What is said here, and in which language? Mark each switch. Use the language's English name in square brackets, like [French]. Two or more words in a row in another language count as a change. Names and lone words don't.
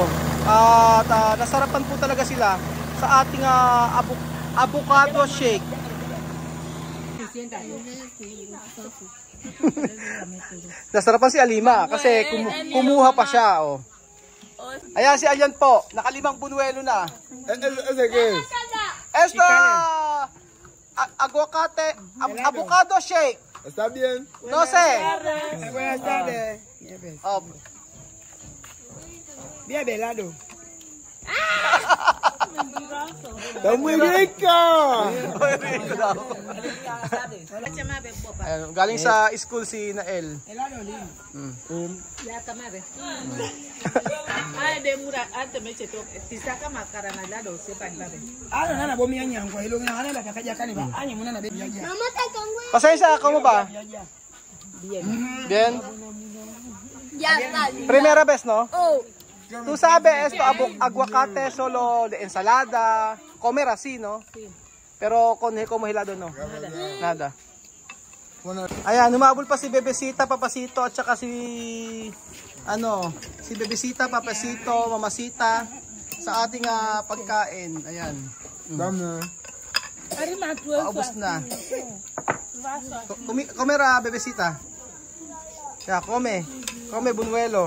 [Filipino] At nasarapan po talaga sila sa ating [English] avocado shake. [Filipino] Nasarapan si Alima kasi kumuha pa siya. Oh. Ayan si Alyan po, nakalimang bunuelo na. [English] Esto, avocado shake. [Spanish] ¿Está bien? 12. Buenas tardes. Oh. Bien velado. Está muy rico. [Filipino] Ayan, galing sa school si Nael. Pasensya ako mo ba? [Spanish] Bien. Ya está. Primera vez, no? Oh. Tú sabes esto, aguacate solo de ensalada, comer así, ¿no? Sí. Pero como helado, no? Nada. [Filipino] Ayan, umabol pa si Bebecita, Papasito, at saka si Bebecita, Papasito, Mamasita sa ating pagkain. Ayan. Paubos na. [Spanish] Comer, Bebecita. Kaya, come, bunuelo.